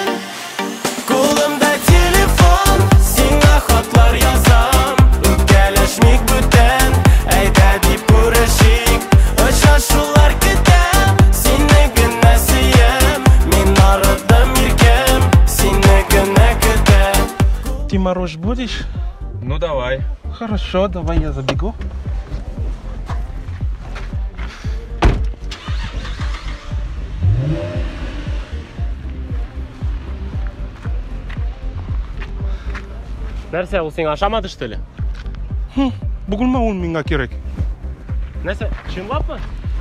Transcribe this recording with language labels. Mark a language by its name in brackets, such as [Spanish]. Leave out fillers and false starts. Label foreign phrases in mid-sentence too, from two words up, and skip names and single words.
[Tatar] Кулымда телефон, сиңа хатлар язам, үпкәләшмик бүтән, әйдә дип күрешик. Очрашулар көтәм, сине генә сөям, мин арыдым иркем, сине генә көтәм. [Russian] Ты мороз будешь? Ну давай. Хорошо, давай я забегу. [Tatar] Нәрсә, ул сиңа ашамады [Russian] что ли? [Tatar] Бүгүнмө ун миңа керек? Нәрсә, чынлапмы?